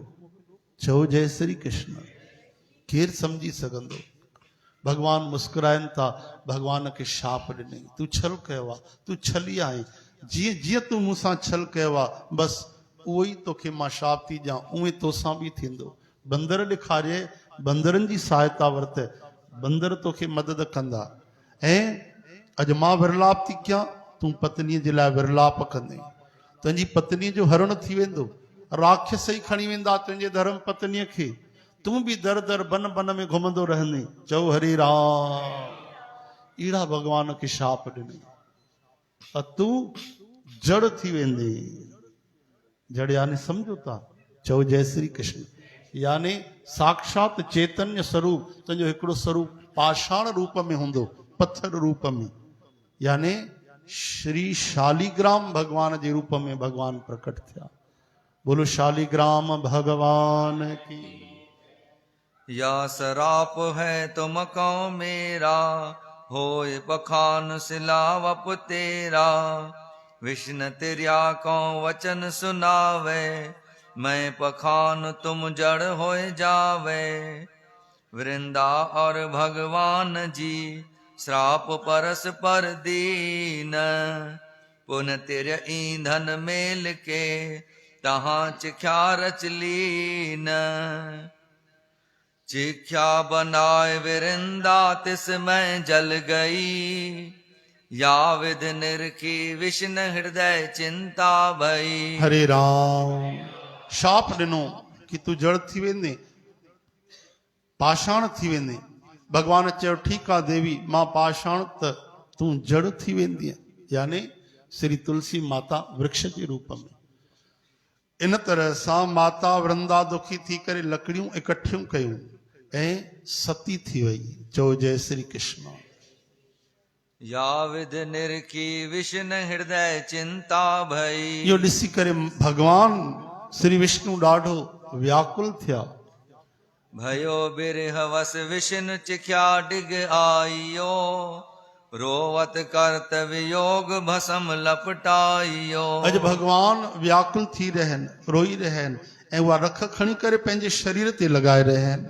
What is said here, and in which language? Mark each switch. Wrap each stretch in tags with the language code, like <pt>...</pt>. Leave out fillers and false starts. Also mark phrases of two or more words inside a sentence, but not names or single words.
<sd>चओ जय श्री कृष्ण। केर समझी सघंदो। भगवान मुस्कुराइनि था, भगवान खे शाप ॾिनई, तू छल कयो आहे, तू छली आहे, जीअं जीअं तू मूंसां छल कयो आहे बसि उहो ई तोखे मां शाप थी ॾियां, उहे तोसां बि थींदो। बंदर ॾेखारे, बंदरनि जी सहायता वरत, बंदर तोखे मदद कंदा। ऐं अॼु मां विरलाप थी कयां, तूं पत्नीअ जे लाइ विरलाप कंदे, तुंहिंजी पत्नीअ जो हरण थी वेंदो, राक्षस ई खणी वेंदा तुंहिंजे धर्म पत्नीअ खे, तूं बि दर दर बन बन में घुमंदो रहंदे। चओ हरे राम। अहिड़ा भगवान खे शाप ॾिनई, तूं जड़ थी वेंदे। जड़ यानी सम्झो था, चओ जय श्री कृष्ण। यानी साक्षात चैतन्य स्वरूप, तुंहिंजो हिकिड़ो स्वरूप पाषाण रूप में हूंदो, पत्थर रूप में, यानी श्री शालीग्राम भगवान जे रूप में भगवान प्रकट थिया।</sd> <hi>बोलो शालीग्राम भगवान की। या सराप है तुम को मेरा, होए बखान सिलावप तेरा। विष्णु तिर्या को वचन सुनावे, मैं पखान तुम जड़ होए जावे। वृंदा और भगवान जी श्राप परस पर दीन पुन तिर ईंधन मेल के तहाँ चिख्या रच लीन चिख्या बनाए विरिंदा तिस में जल गई या विध निरखी विष्णु हृदय चिंता भई</hi> <sd>हरे राम शाप ॾिनो कि तूं जड़ थी वेंदे पाषाण थी वेंदे भगवान चयो ठीकु आहे देवी मां पाषाण त तूं जड़ थी वेंदीअ यानी श्री तुलसी माता वृक्ष जे रूप में इन तरह सां माता वृंदा दुखी थी करे लकड़ियूं इकट्ठियूं कयूं ऐं सती थी वई चओ जय श्री कृष्ण</sd> <hi>या विध निरखी विष्णु हृदय चिंता भई</hi> <sd>इहो ॾिसी करे भगवान श्री विष्णु ॾाढो व्याकुल थिया</sd> <hi>भयो बिरह वस विष्णु चिख्या डिग आइयो रोवत कर्तव्य योग भसम लपटाइयो</hi> <sd>अॼु भगवान व्याकुल थी रहिया आहिनि रोई रहिया आहिनि ऐं उहा रख खणी करे पंहिंजे शरीर ते लॻाए रहिया आहिनि</sd>